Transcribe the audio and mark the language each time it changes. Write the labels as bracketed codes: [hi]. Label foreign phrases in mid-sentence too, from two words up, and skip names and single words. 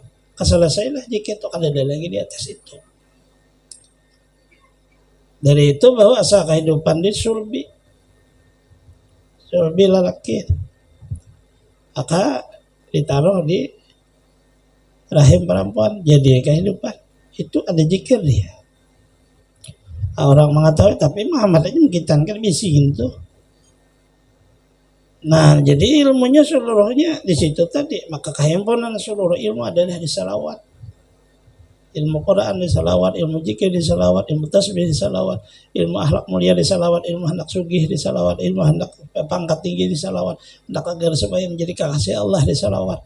[id] Keselesailah zikir itu, ada lagi di atas itu. Dari itu bahwa asal kehidupan di sulbi lelaki, maka ditaruh di rahim perempuan, jadi kehidupan itu ada zikir dia. Orang mengetahui, tapi Muhammad aja mengkitankan bisikin tuh. Nah, jadi ilmunya seluruhnya di situ tadi. Maka kehimpunan seluruh ilmu adalah di salawat. Ilmu Quran di salawat, ilmu zikir di salawat, ilmu tasbih di salawat, ilmu akhlak mulia di salawat, ilmu hendak sugih di salawat, ilmu hendak pangkat tinggi di salawat, hendak agar supaya menjadi kekasih Allah di salawat.